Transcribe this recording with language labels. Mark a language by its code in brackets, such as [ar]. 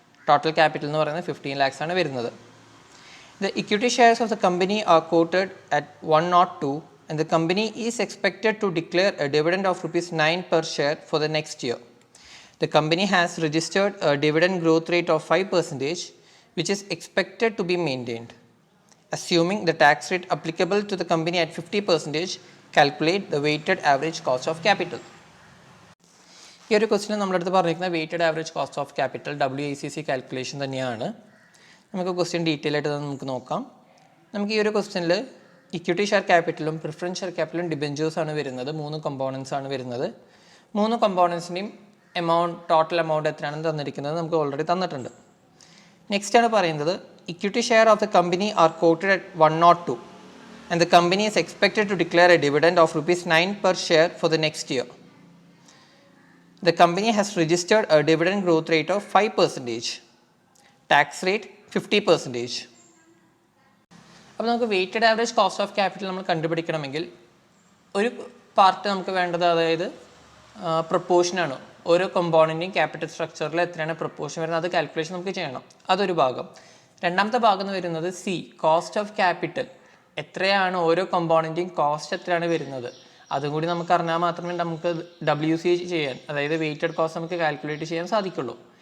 [ml] Total capital എന്ന് പറയുന്നത് 15 lakhs ആണ് വരുന്നത്. [en] The equity shares of the company are quoted at 102 and the company is expected to declare a dividend of rupees 9 per share for the next year. The company has registered a dividend growth rate of 5%, which is expected to be maintained. Assuming the tax rate applicable to the company at 50%, calculate the weighted average cost of capital. [ml] ഈ ഒരു ക്വസ്റ്റിന് നമ്മളടുത്ത് പറഞ്ഞിരിക്കുന്ന weighted average cost of capital WACC calculation തന്നെയാണ്. നമുക്ക് question detail ആയിട്ട് നമുക്ക് നോക്കാം. നമുക്ക് ഈ ഒരു ക്വസ്റ്റ്യനിൽ ഇക്വിറ്റി ഷെയർ ക്യാപിറ്റലും പ്രിഫറൻസ് ഷെയർ ക്യാപിറ്റലും ഡിബെഞ്ചേഴ്സാണ് വരുന്നത്. 3 കമ്പോണൻസ് ആണ് വരുന്നത്. 3 കമ്പോണൻസിൻ്റെയും ടോട്ടൽ എമൗണ്ട് എത്രയാണെന്ന് തന്നിരിക്കുന്നത് നമുക്ക് ഓൾറെഡി തന്നിട്ടുണ്ട്. നെക്സ്റ്റ് ആണ് പറയുന്നത് [en] Equity share of the company are quoted at 102 and the company is expected to declare a dividend of rupees 9 per share for the next year. The company has registered a dividend growth rate of 5%. Tax rate 50%. [ml] അപ്പോൾ നമുക്ക് weighted average cost of capital നമ്മൾ കണ്ടുപിടിക്കണമെങ്കിൽ ഒരു part നമുക്ക് വേണ്ടത് അതായത് പ്രൊപ്പോർഷനാണ്. ഓരോ കമ്പോണൻറ്റിൻ്റെയും capital സ്ട്രക്ചറിൽ എത്രയാണ് പ്രൊപ്പോർഷൻ വരുന്നത് അത് കാൽക്കുലേഷൻ നമുക്ക് ചെയ്യണം. അതൊരു ഭാഗം. രണ്ടാമത്തെ ഭാഗം എന്ന് വരുന്നത് C, കോസ്റ്റ് ഓഫ് ക്യാപിറ്റൽ. എത്രയാണ് ഓരോ കമ്പോണൻറ്റിൻ്റെയും കോസ്റ്റ് എത്രയാണ് വരുന്നത് അതും കൂടി നമുക്ക് അറിഞ്ഞാൽ മാത്രമേ നമുക്ക് WC ചെയ്യാൻ, അതായത് വെയ്റ്റഡ് കോസ്റ്റ് നമുക്ക് കാൽക്കുലേറ്റ് ചെയ്യാൻ സാധിക്കുള്ളൂ.